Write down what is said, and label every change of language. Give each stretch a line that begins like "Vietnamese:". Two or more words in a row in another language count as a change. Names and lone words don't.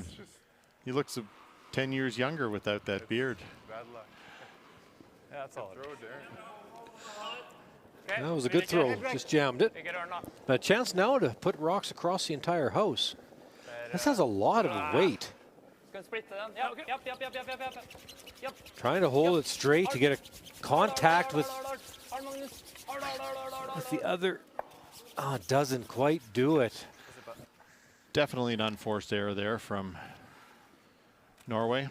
English: He looks 10 years younger without that beard. Bad luck. Yeah, that's all. Throw, Darren. That was a good throw. Just jammed it. Take it or not. But a chance now to put rocks across the entire house. This has a lot of weight.
Norwegian: Skal splitte den?
English: Yep. Yep. Trying to hold it straight to get a contact with the other. Oh, doesn't quite do it. Definitely an unforced error there from Norway.